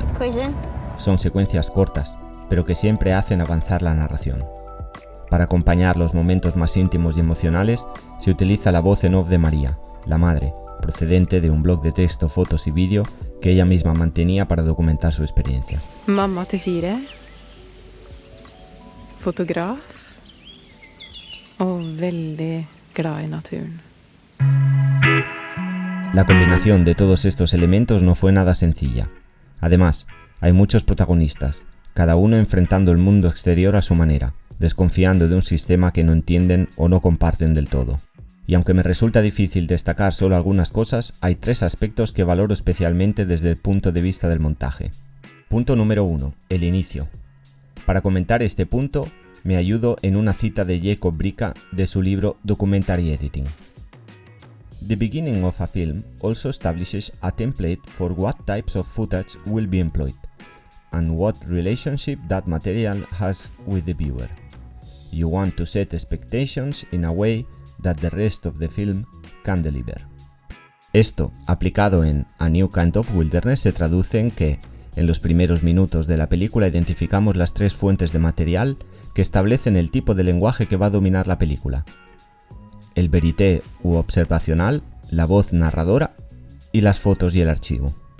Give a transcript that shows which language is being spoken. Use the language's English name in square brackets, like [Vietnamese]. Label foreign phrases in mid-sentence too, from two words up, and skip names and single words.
[Spanish] Son secuencias cortas, pero que siempre hacen avanzar la narración. Para acompañar los momentos más íntimos y emocionales, se utiliza la voz en off de María, la madre, procedente de un blog de texto, fotos y vídeo que ella misma mantenía para documentar su experiencia. [Swedish] Mamma till 4, fotograf och väldigt glad i naturen. [Spanish] La combinación de todos estos elementos no fue nada sencilla. Además, hay muchos protagonistas, cada uno enfrentando el mundo exterior a su manera, desconfiando de un sistema que no entienden o no comparten del todo. Y aunque me resulta difícil destacar solo algunas cosas, hay 3 aspectos que valoro especialmente desde el punto de vista del montaje. Punto número 1. El inicio. Para comentar este punto, me ayudo en una cita de Jacobsen de su libro Documentary Editing. [English] The beginning of a film also establishes a template for what types of footage will be employed, and what relationship that material has with the viewer. You want to set expectations in a way that the rest of the film can deliver. [Spanish] Esto, aplicado en A New Kind of Wilderness, se traduce en que, en los primeros minutos de la película identificamos las 3 fuentes de material que establecen el tipo de lenguaje que va a dominar la película: el verité u observacional, la voz narradora y las fotos y el archivo.